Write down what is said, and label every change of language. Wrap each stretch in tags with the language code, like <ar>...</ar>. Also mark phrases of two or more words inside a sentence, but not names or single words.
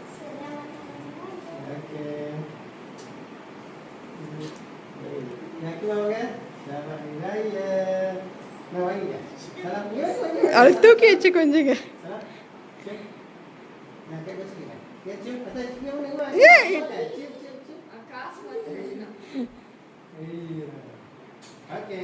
<ms>Nak keluar kan? Selamat Raya. Nak bagi tak? Salam ya.</ms> <ta>அது தூக்கி வச்சு கொஞ்சங்க.</ta> <ms>Salam. Cik. Nak kat sini kan? Ya, cik. Atas sini mana? Cik. Akas mana? Iya. Okay.</ms>